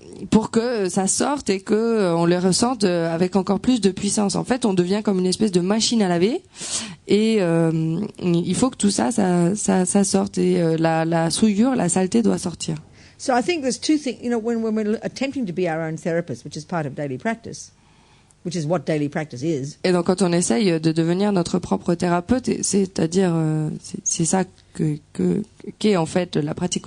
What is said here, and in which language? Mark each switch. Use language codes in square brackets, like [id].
[fr] Pour que ça sorte et que on le ressente avec encore plus de puissance. En fait, on devient comme une espèce de machine à laver et il faut que tout ça sorte et la souillure, la saleté doit sortir. [en] So I think there's two things, when we're attempting to be our own therapist, which is part of daily practice, which is what daily practice is. [fr] Et donc quand on essaye de devenir notre propre thérapeute, c'est-à-dire c'est ça qu'est en fait la pratique